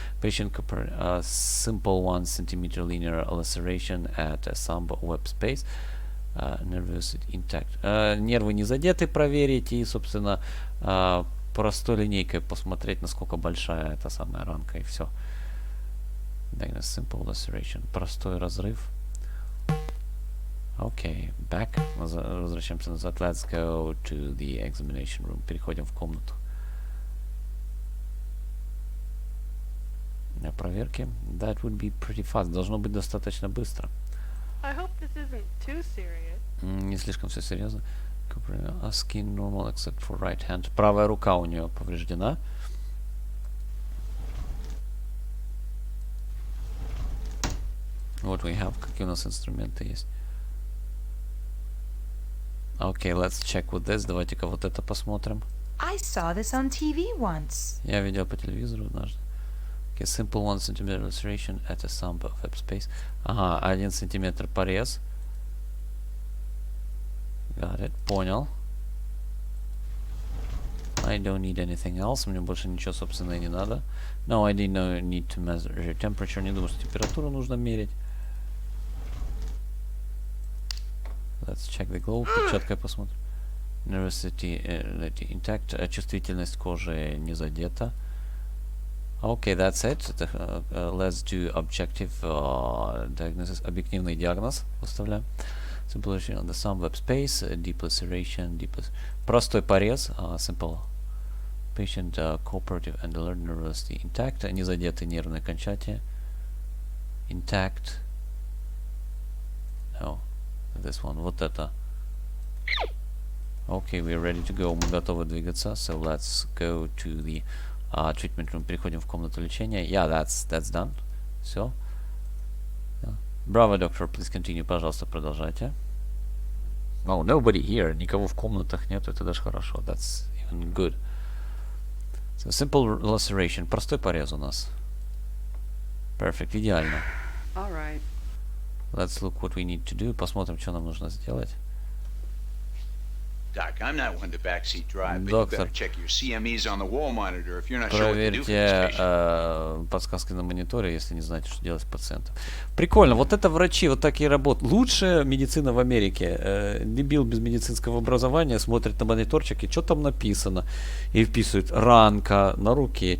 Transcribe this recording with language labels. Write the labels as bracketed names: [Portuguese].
[English] Patient simple 1 cm linear laceration at a sump web space, nervous intact. [Russian] Нервы не задеты, проверить и, собственно, простой линейкой посмотреть, насколько большая эта самая ранка, и все. [English] Diagnose simple laceration, [Russian] простой разрыв. Окей, back. Возвращаемся назад. [English] Let's go to the examination room. [Russian] Переходим в комнату для проверки. [English] That would be pretty fast. [Russian] Должно быть достаточно быстро. [English] I hope this isn't too serious. [Russian] Не слишком все серьезно. [English] Skin normal except for right hand. [Russian] Правая рука у нее повреждена. [English] What we have. [Russian] Какие у нас инструменты есть? [English] Okay, let's check with this. [Russian] Давайте-ка вот это посмотрим. [English] I saw this on TV once. [Russian] Я видел по телевизору однажды. [English] Okay, simple 1 cm laceration at a sump of web space. [Russian] Ага, 1 сантиметр порез. [English] Got it. [Russian] Понял. [English] I don't need anything else. [Russian] Мне больше ничего, собственно, и не надо. [English] No, I didn't need to measure temperature. [Russian] Не думаю, что температуру нужно мерить. [English] Let's check the globe. [Russian] Четко посмотрим. [English] Nervosity intact. [Russian] Чувствительность кожи не задета. [English] Okay, that's it. Let's do objective diagnosis. [Russian] Объективный диагноз выставляем. [English] Simple laceration on the sum web space. Deep laceration. [Russian] Простой порез. [English] Simple. Patient cooperative and alert nervosity intact. [Russian] Не задеты нервные окончания. [English] Intact. No. This one. [Russian] Вот это. [English] Okay, we're ready to go. [Russian] Мы готовы двигаться. [English] So let's go to the treatment room. [Russian] Переходим в комнату лечения. [English] Yeah, that's done. [Russian] Все. [English] Bravo, doctor. Please continue. [Russian] Пожалуйста, продолжайте. [English] Oh, nobody here. [Russian] Никого в комнатах нет. Это даже хорошо. [English] That's even good. So simple laceration. [Russian] Простой порез у нас. [English] Perfect. [Russian] Идеально. [English] All right. Let's look what we need to do. Посмотрим, что нам нужно сделать. Doc, I'm not one to backseat drive, but you better check your CMEs on the wall monitor if you're not sure what to do for this patient. [Russian] Подсказки на мониторе, если не знаете, что делать с пациентом. Прикольно. Вот это врачи, вот такие работают. Лучшая медицина в Америке. Дебил без медицинского образования смотрит на мониторчик, и что там написано. И вписывает ранка на руке.